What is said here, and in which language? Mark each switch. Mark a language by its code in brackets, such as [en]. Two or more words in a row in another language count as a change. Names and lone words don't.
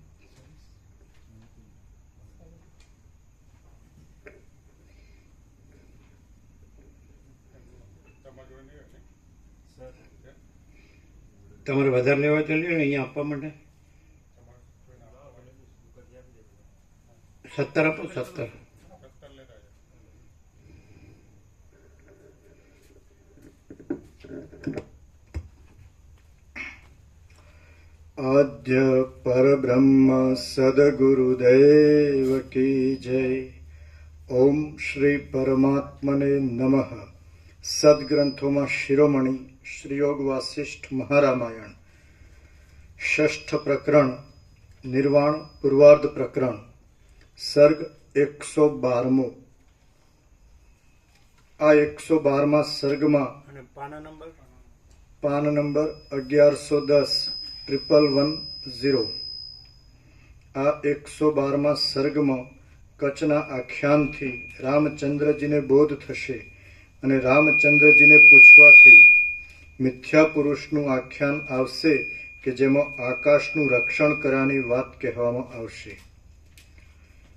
[gu] તમારે વધારે લેવા ચાલ્યો ને અહીંયા આપવા માટે 17 આપો. 17 [hi] आद्य परब्रह्म सद्गुरुदेव की जय. [sa] ओम श्री परमात्मने नमः. [hi] सद्ग्रंथों शिरोमणि श्री योग वासिष्ठ महारामायण, षष्ठ प्रकरण, निर्वाण पूर्वार्ध प्रकरण, सर्ग 112. [gu] आ 112 सर्गમાં પાન નંબર 1110 11110. આ 112 સર્ગમાં કચ્છના આખ્યાનથી રામચંદ્રજીને બોધ થશે અને રામચંદ્રજીને પૂછવાથી મિથ્યા પુરુષનું આખ્યાન આવશે કે જેમાં આકાશનું રક્ષણ કરવાની વાત કહેવામાં આવશે.